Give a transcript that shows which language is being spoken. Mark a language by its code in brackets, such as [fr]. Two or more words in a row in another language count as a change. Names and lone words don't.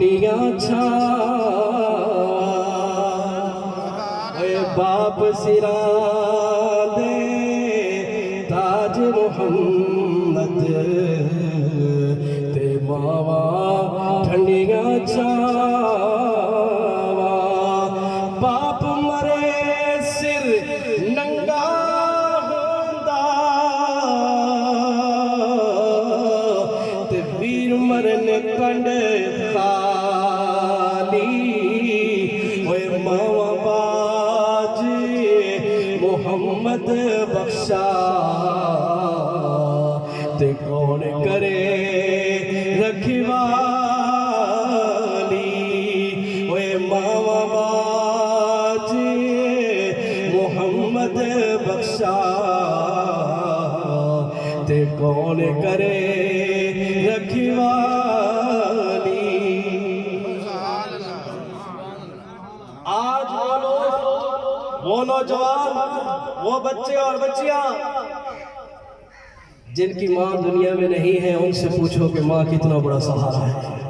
[pa] ٹھنڈیاں اے باپ سرا دے تاج محمد تے ماوا ٹھنڈیاں باپ مرے سر ننگا ہوندا تے ویر مرن کنڈ خالی ہوئے ماوا باج محمد بخشا تے کون کرے رکھوالی ہوئے ماوا باج محمد بخشا تے کون کرے رکھوالی [ur] آج وہ لوگ وہ نوجوان وہ بچے اور بچیاں جن کی ماں دنیا میں نہیں ہے ان سے پوچھو کہ ماں کتنا بڑا سہارا ہے